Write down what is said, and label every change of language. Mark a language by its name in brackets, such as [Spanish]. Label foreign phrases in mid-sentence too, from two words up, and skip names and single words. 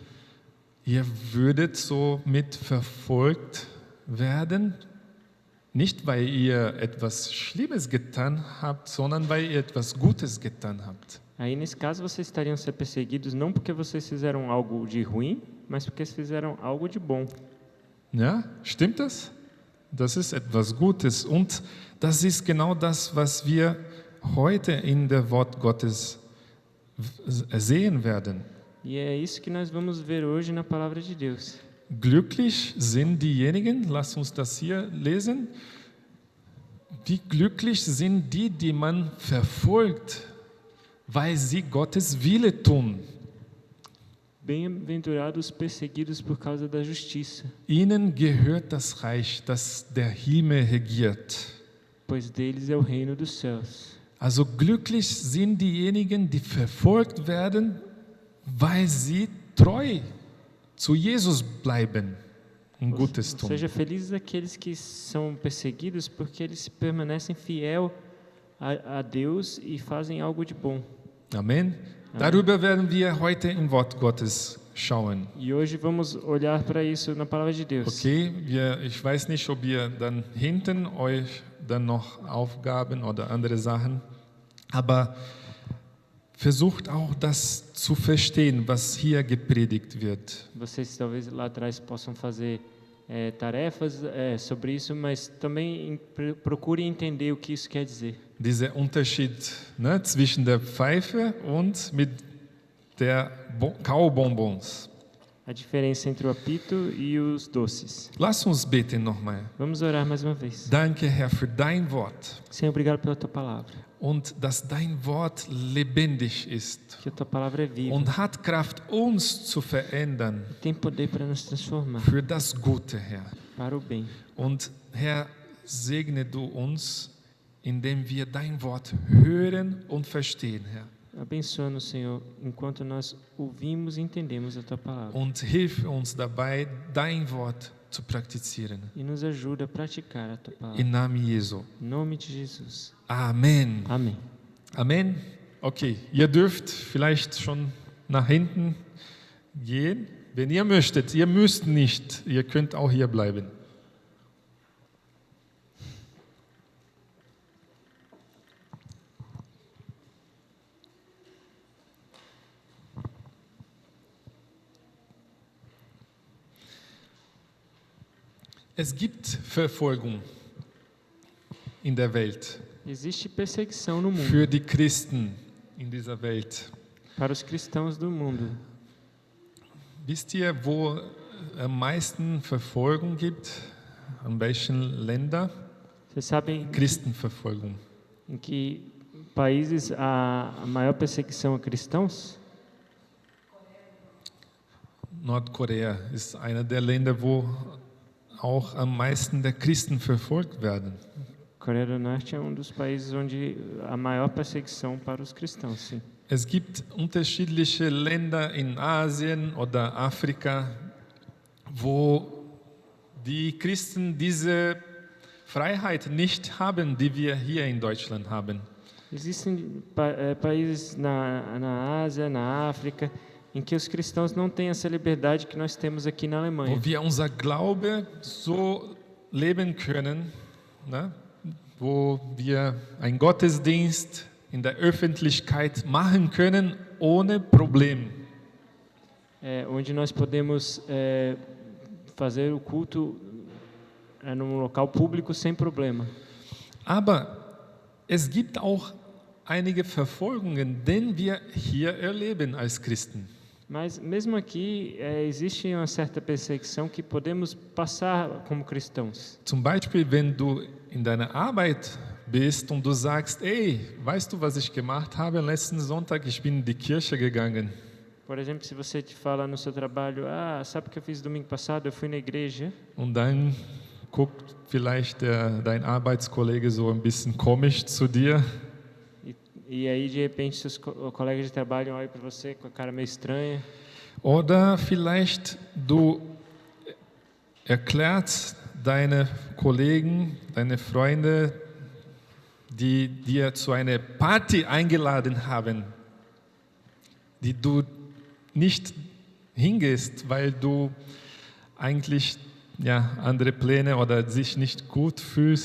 [German] Ihr würdet so mit verfolgt werden, nicht weil ihr etwas Schlimmes getan habt, sondern weil ihr etwas Gutes getan habt. [Portuguese] Aí, nesse caso, vocês estariam sendo perseguidos não porque vocês fizeram algo de ruim, mas porque vocês fizeram algo de bom. [German] Ja, stimmt das? Das ist etwas Gutes und das ist genau das, was wir heute in der Wort Gottes sehen werden. [Portuguese] E é isso que nós vamos ver hoje na palavra de Deus. [German] Glücklich sind diejenigen, lasst uns das hier lesen, wie glücklich sind die, die man verfolgt, weil sie Gottes Wille tun. [Portuguese] Bem-aventurados os perseguidos por causa da justiça, [German] Ihnen gehört das Reich, das der Himmel regiert. [Portuguese] pois deles é o reino dos céus. [German] Also glücklich sind diejenigen, die verfolgt werden, weil sie treu zu Jesus bleiben und Gutes [Portuguese] Ou [German] tun. [Portuguese] seja, felizes aqueles que são perseguidos porque eles permanecem fiel a Deus e fazem algo de bom. [German] Amen. Darüber werden wir heute im Wort Gottes schauen. [Portuguese] E hoje vamos olhar para isso na palavra de Deus. [German] Okay, ich weiß nicht, ob ihr dann hinten euch dann noch Aufgaben oder andere Sachen, aber versucht auch das zu verstehen, was hier gepredigt wird. [Portuguese] Vocês talvez lá atrás possam fazer tarefas sobre isso, mas também procurem entender o que isso quer dizer. [German] Dieser Unterschied, ne, zwischen der Pfeife und mit der Kaubonbons. [Portuguese] A diferença entre o apito e os doces. [German] Lass uns beten nochmal. [Portuguese] Vamos orar mais uma vez. [German] Danke, Herr, für dein Wort [Portuguese] Senhor, obrigado pela tua palavra. [German] und dass dein Wort lebendig ist [Portuguese] Que a tua palavra é viva. [German] und hat Kraft, uns zu verändern [Portuguese] Tem poder para nos transformar [German] für das Gute, Herr. [Portuguese] para o bem. [German] Und Herr, segne du uns, indem wir dein Wort hören und verstehen, Herr. [Portuguese] Abençoa-nos, Senhor, enquanto nós ouvimos e entendemos a tua palavra. [German] Und hilf uns dabei, dein Wort zu praktizieren. [Portuguese] E nos ajuda a praticar a tua palavra. [German] Im Namen Jesu. [Portuguese] Em nome de Jesus. [German] Amen. [Portuguese] Amém. [German] Amen. Okay, ihr dürft vielleicht schon nach hinten gehen, wenn ihr möchtet. Ihr müsst nicht, ihr könnt auch hier bleiben. Es gibt Verfolgung in der Welt [Portuguese] Existe perseguição no mundo [German] für die Christen in dieser Welt. [Portuguese] para os cristãos do mundo. [German] Wisst ihr, wo am meisten Verfolgung gibt? An welchen Ländern? [Portuguese] Vocês sabem [German] Christenverfolgung. [Portuguese] em que países a maior perseguição a cristãos? [German] Nordkorea ist einer der Länder, wo auch am meisten der Christen verfolgt werden. [Portuguese] Coreia do Norte é um dos países onde a maior perseguição para os cristãos, sim. [German] Es gibt unterschiedliche Länder in Asien oder Afrika, wo die Christen diese Freiheit nicht haben, die wir hier in Deutschland haben. [Portuguese] Existem países na Ásia, na África, em que os cristãos não têm essa liberdade que nós temos aqui na Alemanha. [German] Wo wir unser Glaube so leben können, ne? Wo wir einen Gottesdienst in der Öffentlichkeit machen können, ohne Problem. [Portuguese] Onde nós podemos fazer o culto num local público sem problema. [German] Aber es gibt auch einige Verfolgungen, die wir hier erleben als Christen. [Portuguese] Mas mesmo aqui existe uma certa perseguição que podemos passar como cristãos. [German] Zum Beispiel, wenn du in deiner Arbeit bist und du sagst, ey, weißt du, was ich gemacht habe letzten Sonntag? Ich bin in die Kirche gegangen. [Portuguese] Por exemplo, se você te fala no seu trabalho, sabe o que eu fiz domingo passado? Eu fui na igreja. [German] Und dann guckt vielleicht dein Arbeitskollege so ein bisschen komisch zu dir. [Portuguese] E aí, de repente, seus colegas de trabalho olham para você com a cara meio estranha. [German] Oder vielleicht du erklärst deine Kollegen, deine Freunde, die dir zu einer Party eingeladen haben, die du nicht hingehst, weil du eigentlich andere Pläne oder sich nicht gut fühlst.